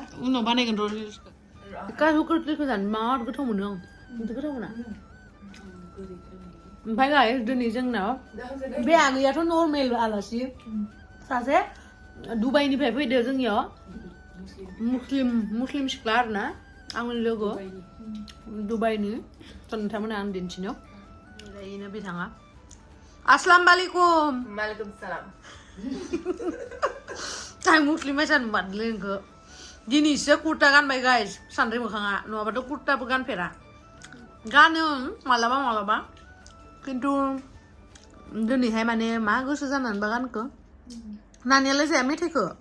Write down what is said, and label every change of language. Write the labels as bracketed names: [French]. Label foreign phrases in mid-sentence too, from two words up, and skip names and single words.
[Bodo] उनाव बानायगोन र' रिल्सखौ काजु कतलिखौ जानो मार गोथाव मोनो आं नोंथ' गोथाव मोना ओमफ्राय गाइस दिनै जोंनाव बे आगैयाथ' नर्मेल आलासि सासे दुबाइनिफ्राय फैदो जोंनियाव मुस्लिम सिख्ला आरोना आंनि लोगो दुबाइनि नोंथांमोना आं दिन्थिनो बेनो बिथाङा [Arabic] السلام عليكم وعليكم السلام [Bodo] आं मुस्लिम बायसा नुबादोंलै नोंखौ दिनैसो कुर्ता गानबाय गाइस सान्द्रि मोखाङा नङाबाथ' कुर्ताबो गानफेरा गानो मालाबा खिन्थु दिनैहाय माने मा गोसो जानानैबा गानखो नानियालाय जाया मेथाइखौ